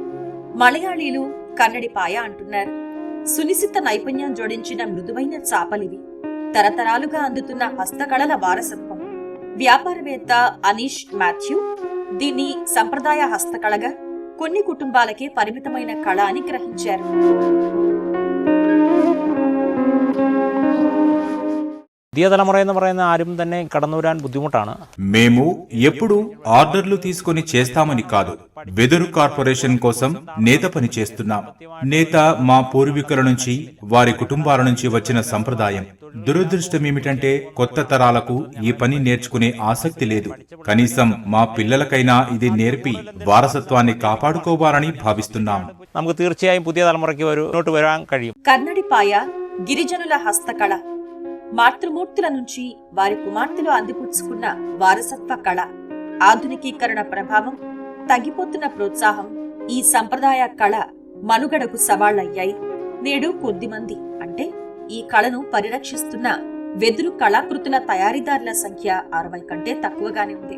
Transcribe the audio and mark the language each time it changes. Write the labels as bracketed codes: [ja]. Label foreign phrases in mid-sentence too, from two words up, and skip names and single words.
[te] మలయాళీలు కన్నడిపాయ అంటున్నారు. సునిశిత నైపుణ్యం జోడించిన మృదువైన చాపలివి. తరతరాలుగా అందుతున్న హస్తకళల వారసత్వం. వ్యాపారవేత్త అనీష్ మాథ్యూ దీన్ని సంప్రదాయ హస్తకళగా కొన్ని కుటుంబాలకే పరిమితమైన కళ అని గ్రహించారు. [ml] പുതിയ തലമുറ എന്ന് പറയുന്ന ആരും തന്നെ കടന്നു വരാൻ ബുദ്ധിമുട്ടാണ്. [te] మేము ఎప్పుడు ఆర్డర్లు తీసుకొని చేస్తామని కాదు, వెదురు కార్పొరేషన్ కోసం నేత పని చేస్తున్నాం. నేత మా పూర్వీకుల నుంచి, వారి కుటుంబాల నుంచి వచ్చిన సంప్రదాయం. దురదృష్టం ఏమిటంటే కొత్త తరాలకు ఈ పని నేర్చుకునే ఆసక్తి లేదు. కనీసం మా పిల్లలకైనా ఇది నేర్పి వారసత్వాన్ని కాపాడుకోవాలని భావిస్తున్నాం. [ml] നമുക്ക് തീർച്ചയായും പുതിയ തലമുറയ്ക്ക് മുന്നോട്ട് വരാൻ കഴിയും. [te] కన్నడిపాయ గిరిజనుల హస్తకళ. మాతృమూర్తుల నుంచి వారి కుమార్తెలు అందిపుచ్చుకున్న వారసత్వ కళ. ఆధునికీకరణ ప్రభావం, తగ్గిపోతున్న ప్రోత్సాహం ఈ సంప్రదాయ కళ మనుగడకు సవాళ్లయ్యాయి. నేడు కొద్దిమంది అంటే ఈ కళను పరిరక్షిస్తున్న వెదురు కళాకృతుల తయారీదారుల సంఖ్య 60 కంటే తక్కువగానే ఉంది.